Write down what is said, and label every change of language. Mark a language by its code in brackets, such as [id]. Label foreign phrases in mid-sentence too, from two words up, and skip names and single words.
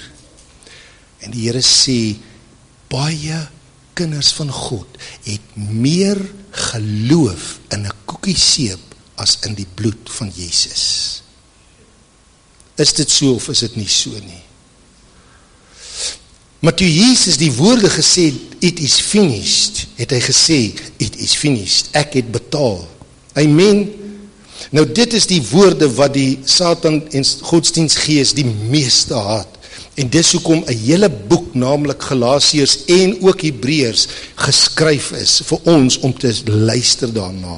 [af] En die Here sê, baie kinders van God het meer geloof in 'n koekie seep as in die bloed van Jesus. Is dit so of is dit nie so nie? Maar toe Jesus die woorde gesê, [en] it is finished, [af] het hy gesê, [en] it is finished, [af] ek het betaal. Amen. Nou dit is die woorde wat die Satan en godsdienstgees die meeste haat. En dis hoekom 'n hele boek, naamlik Galasiërs en ook Hebreërs, geskryf is vir ons om te luister daarna.